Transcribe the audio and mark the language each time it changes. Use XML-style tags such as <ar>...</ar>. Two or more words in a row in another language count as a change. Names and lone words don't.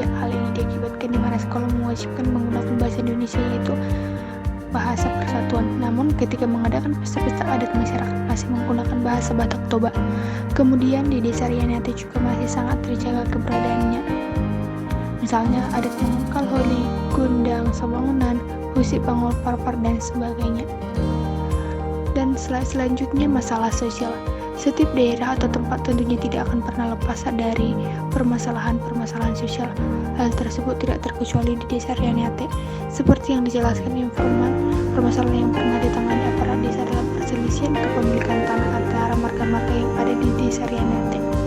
<id>Hal ini diakibatkan di mana sekolah mewajibkan menggunakan bahasa Indonesia, yaitu bahasa persatuan. Namun ketika mengadakan pesta-pesta adat, masyarakat masih menggunakan bahasa Batak Toba. Kemudian di desa Rianati juga masih sangat terjaga keberadaannya. Misalnya adat mengungkal holi, gundang, sawangunan, husi pangol parpar, dan sebagainya. Dan selanjutnya masalah sosial. Setiap daerah atau tempat tentunya tidak akan pernah lepas dari permasalahan-permasalahan sosial. Hal tersebut tidak terkecuali di desa Rianati. Seperti yang dijelaskan informan, permasalahan yang pernah ditangani aparat desa adalah perselisihan kepemilikan tanah antara marga-marga yang ada di desa Rianati.</id>